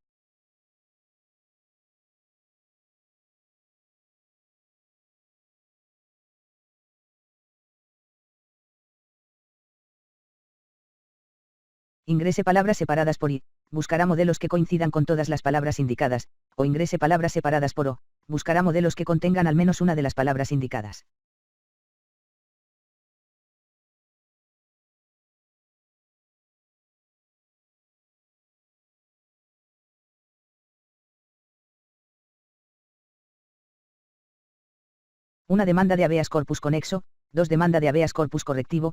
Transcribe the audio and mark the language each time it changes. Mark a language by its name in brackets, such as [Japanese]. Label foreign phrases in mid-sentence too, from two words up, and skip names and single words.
[Spanish] Ingrese palabras separadas por I, buscará modelos que coincidan con todas las palabras indicadas, o ingrese palabras separadas por O, buscará modelos que contengan al menos una de las palabras indicadas. Una demanda de [Latin] habeas corpus [Spanish] conexo, 2 demanda de [Latin] habeas corpus [Spanish] correctivo,